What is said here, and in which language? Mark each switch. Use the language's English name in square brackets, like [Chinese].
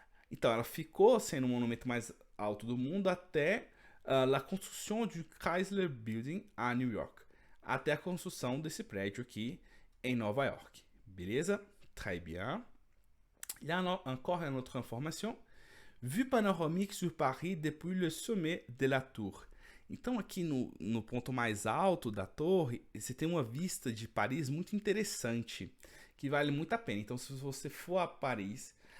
[Portuguese] Então ela ficou sendo o monumento mais alto do mundo até a construção do Chrysler Building a New York, até a construção desse prédio aqui em Nova York, beleza? [French] Très bien. Il y a encore une autre information. Vue panoramique sur Paris depuis le sommet de la tour. [Portuguese] Então aqui no ponto mais alto da torre, você tem uma vista de Paris muito interessante, que vale muito a pena. Então se você for a Paris,